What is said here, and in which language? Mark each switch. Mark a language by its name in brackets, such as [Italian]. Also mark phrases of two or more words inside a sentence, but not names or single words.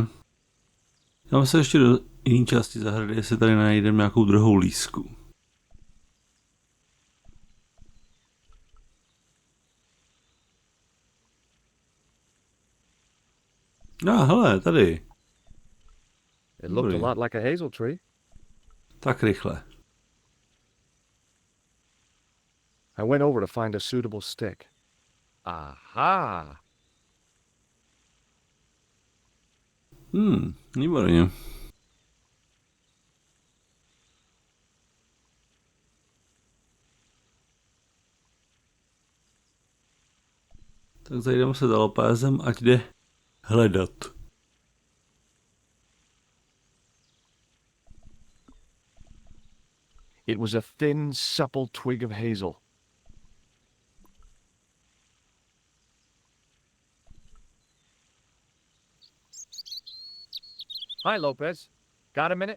[Czech] Já se ještě do jiné části zahrady, jestli tady najdeme nějakou druhou lísku. Hele, tady. [English] It looked a lot like a hazel tree. [Czech] Tak rychle. [English] I went over to find a suitable stick. Aha! [Czech] Výborně. Tak zajdeme se za Lopézem, ať jde hledat. [English] It was a thin, supple twig of hazel. Hi, Lopez. Got a minute?